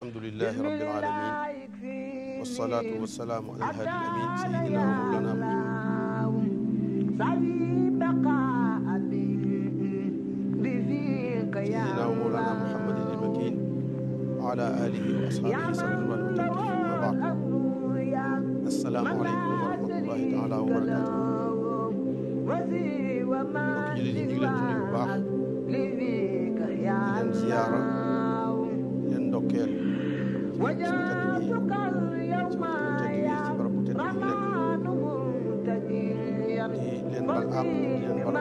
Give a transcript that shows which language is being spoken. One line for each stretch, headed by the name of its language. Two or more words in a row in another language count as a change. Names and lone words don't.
Arabic: الحمد لله رب العالمين والصلاة والسلام على الهادي الأمين سيدنا ومولانا محمد المكين وعلى آله وأصحابه صلى الله وتكليف وبعد. السلام عليكم ورحمة الله تعالى وبركاته.
Wolof: mbokk jullit yi ñu ngi leen di nuyu bu baax di leen ziyaara di leen ndokkeel ci suñu tedd gi ci waxtu tedd gi ci barabu tedd gi nekk di leen bal àq di leen bal